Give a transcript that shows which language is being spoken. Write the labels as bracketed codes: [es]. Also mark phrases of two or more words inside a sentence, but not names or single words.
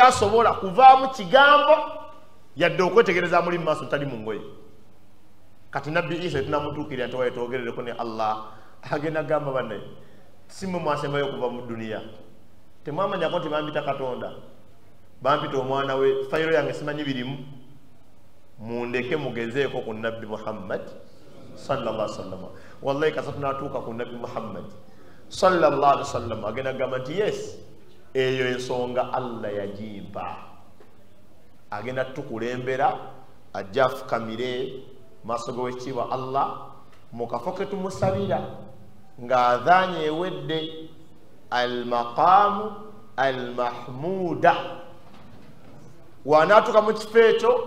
[lg] asobola kuvaamu kigambo yadde okwetegereza muli mu maaso tali mu ngoye kati nabbi Isa tunamutuukirira nti waye twogerereko ne Allah agenda gamba bannaye simwe mwasembayo okuva mu duniya temwamanyako nti bampita Katonda bampita omwana we fayiro yange simanyi birimu mundeke mugezeeko ku nabbi Muhammad [ar] صلى الله عليه وسلم [lg] wallahi kasa tunatuuka ku nabbi Muhammad [ar] صلى الله عليه وسلم [lg] agenda gamba nti yes eyo ensonga Allah yagimpa agenda tukulembera ajja afukamire maaso g'owekitiibwa Allah mu kafo ke tumusabira ng'adhaanye ewedde [ar] المقام المحمود [lg] wanaatuka mu kifo ekyo